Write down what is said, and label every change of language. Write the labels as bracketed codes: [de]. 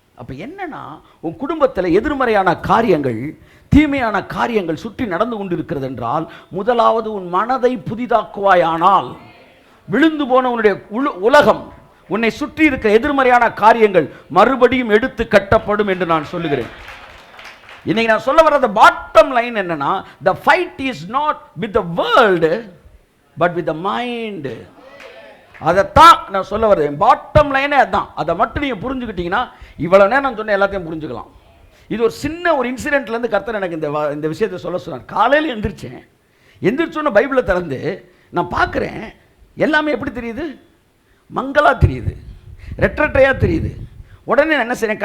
[ta] அப்ப என்னன்னா, உன் குடும்பத்தில் எதிர்மறையான காரியங்கள், தீமையான காரியங்கள் சுற்றி நடந்து கொண்டிருக்கிறது என்றால், முதலாவது உன் மனதை புதிதாக்குவாயானால் விழுந்து போன உன்னுடைய உலகம், உன்னை சுற்றி இருக்கிற எதிர்மறையான காரியங்கள் மறுபடியும் எடுத்து கட்டப்படும் என்று நான் சொல்லுகிறேன். இன்னைக்கு நான் சொல்ல வர்ற பாட்டம் லைன் என்னன்னா, [en] the fight is not with the world but with the mind. [ta] அதைத்தான் நான் சொல்ல வர்றேன். பாட்டம் லைனே அதான். அதை மட்டும் நீங்க புரிஞ்சுக்கிட்டீங்கன்னா இவ்வளவு நேரம் நான் சொன்ன எல்லாத்தையும் புரிஞ்சுக்கலாம். இது ஒரு சின்ன ஒரு இன்சிடென்ட்ல இருந்து கர்த்தர் எனக்கு இந்த விஷயத்தை சொல்ல சொன்னார். காலையில் எந்திரிச்சேன், எந்திரிச்சோன்னு பைபிளை திறந்து நான் பார்க்குறேன், எல்லாமே எப்படி தெரியுது? மங்களா தெரியுது, ரெட்டரையா தெரியுது. உடனே நான் என்ன செய்றேன்?